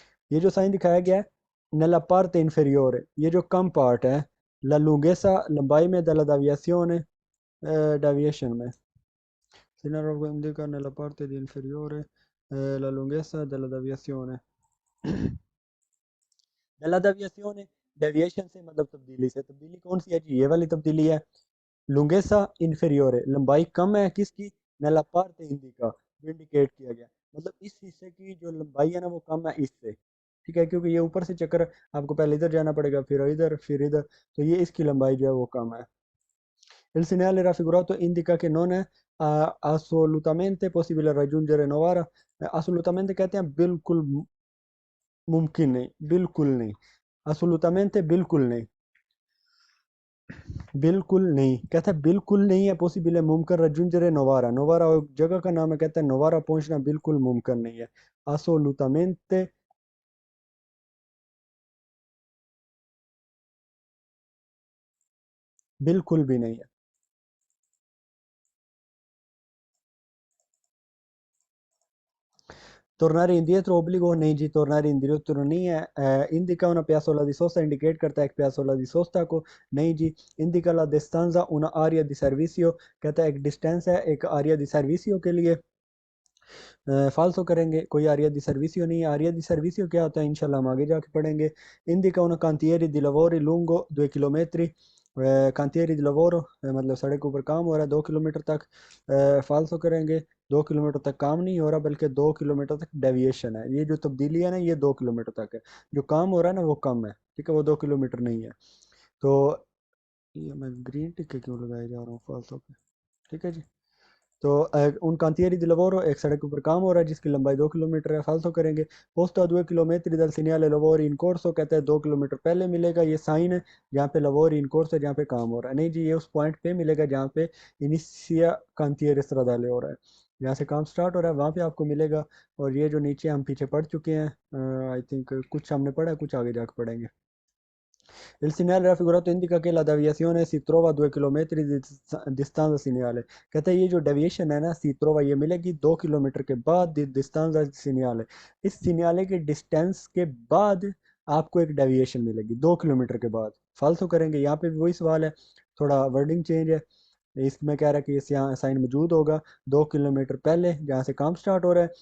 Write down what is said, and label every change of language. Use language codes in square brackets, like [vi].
[ur] یہ جو سائن دکھایا گیا ہے [it] nella parte inferiore، [ur] یہ جو کم پارٹ ہے [it] la lunghezza [ur] لمبائی میں [it] della deviazione deviation [ur] میں [it] segnale indica nella parte di inferiore la lunghezza della deviazione. della deviazione [ur] deviation سے مطلب تبدیلی سے، تبدیلی کون سی ہے جی؟ یہ والی تبدیلی ہے. لونگیسا انفیریور، لمبائی کم ہے کس کی؟ نیلا پارتے انڈیکا، جو انڈیکیٹ کیا گیا، مطلب اس حصے کی جو لمبائی ہے نا وہ کم ہے اس سے، ٹھیک ہے، کیونکہ یہ اوپر سے چکر آپ کو پہلے ادھر جانا پڑے گا پھر ادھر پھر ادھر، تو یہ اس کی لمبائی جو ہے وہ کم ہے. [it] Il segnale raffigurato indica che non è assolutamente possibile raggiungere Novara. [ur] assolutamente کہتے ہیں بالکل ممکن نہیں، بالکل نہیں، assolutamente بالکل نہیں، بالکل نہیں، کہتا ہے بالکل نہیں ہے پوسیبل ہے ممکن رجونجرے نوارا، نوارا جگہ کا نام ہے، کہتا ہے نوارا پہنچنا بالکل ممکن نہیں ہے. assolutamente بالکل بھی نہیں ہے. [it] tornare indietro obbligo [ur] نہیں جی، [it] tornare indietro [ur] نہیں ہے. [it] indica una piazzola di sosta indicate [ur] کرتا ہے ایک [it] piazzola di sosta [ur] کو، نہیں جی. [it] indica la distanza una area di servizio [ur] کہتا ہے ایک ڈسٹینس ہے ایک [it] area di servizio [ur] کے لیے. فالسو کریں گے، کوئی آریا دی سرویسیو نہیں ہے. آریا دی سرویسیو کیا ہوتا ہے انشاءاللہ ہم آگے جا کے پڑھیں گے. [it] indica una cantiere di lavori lungo 2 chilometri. cantieri di lavoro [ur] مطلب سڑک کے اوپر کام ہو رہا ہے 2 کلومیٹر تک. فالسو کریں گے، 2 کلومیٹر تک کام نہیں ہو رہا بلکہ 2 کلومیٹر تک ڈیویشن ہے. یہ جو تبدیلی ہے نا یہ 2 کلومیٹر تک ہے، جو کام ہو رہا ہے نا وہ کم ہے، ٹھیک ہے، وہ 2 کلومیٹر نہیں ہے. تو یہ میں گرین ٹک کیوں لگائے جا رہا ہوں فالسو پہ، ٹھیک ہے جی. تو ان کانتیری دی لوورو ایک سڑک کے اوپر کام ہو رہا ہے جس کی لمبائی 2 کلومیٹر ہے. فالسو کریں گے. پوسٹا 2 کلومیٹر دل سینیالے لووری ان کورسو کہتا ہے 2 کلومیٹر پہلے ملے گا. یہ سائن ہے جہاں پہ لووری ان کورسو جہاں پہ کام ہو رہا ہے، نہیں جی، یہ اس پوائنٹ پہ ملے گا جہاں پہ انیسیا کانتیری استرادالے ہو رہا ہے، جہاں سے کام سٹارٹ ہو رہا ہے وہاں پہ آپ کو ملے گا. اور یہ جو نیچے ہم پیچھے پڑھ چکے ہیں، آئی تھنک کچھ ہم نے پڑھا ہے کچھ آگے جا کے پڑھیں گے. [it] Il segnale raffigurato indica che la deviazione si trova a 2 chilometri di distanza segnale. [ur] کہتا ہے یہ جو ڈیویشن ہے نا سی ترووا یہ ملے گی 2 کلومیٹر کے بعد ڈسٹانس سینیالے. اس سینیالے کے ڈسٹینس کے بعد آپ کو ایک ڈیویشن ملے گی 2 کلومیٹر کے بعد. فالسو کریں گے. یہاں پہ بھی وہی سوال ہے، تھوڑا ورڈنگ چینج ہے. اس میں کہہ رہا ہے کہ یہ سائن موجود ہوگا 2 کلومیٹر پہلے جہاں سے کام سٹارٹ ہو رہا ہے.